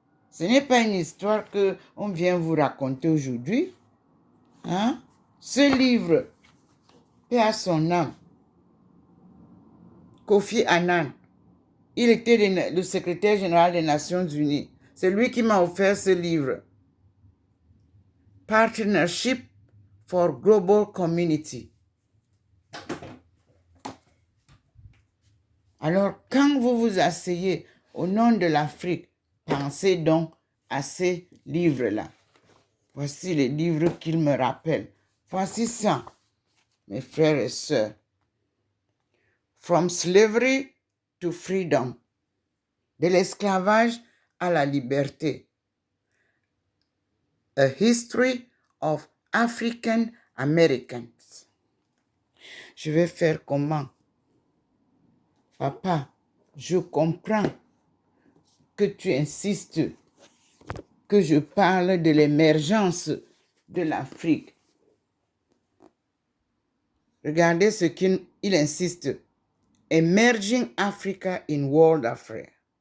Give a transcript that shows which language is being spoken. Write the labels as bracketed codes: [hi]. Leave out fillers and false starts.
[fr] Ce n'est pas une histoire qu'on vient vous raconter aujourd'hui. Hein? Ce livre, paix à son âme, Kofi Annan, il était le secrétaire général des Nations Unies. C'est lui qui m'a offert ce livre. [en] Partnership for Global Community. [fr] Alors, quand vous vous asseyez au nom de l'Afrique, pensez donc à ces livres-là. Voici les livres qu'ils me rappellent. Voici ça, mes frères et sœurs. [en] From Slavery to Freedom. [fr] De l'esclavage à la liberté. [en] A History of African Americans. [fr] Je vais faire comment? Papa, je comprends que tu insistes que je parle de l'émergence de l'Afrique. Regardez ce qu'il insiste. [en] Emerging Africa in World Affairs.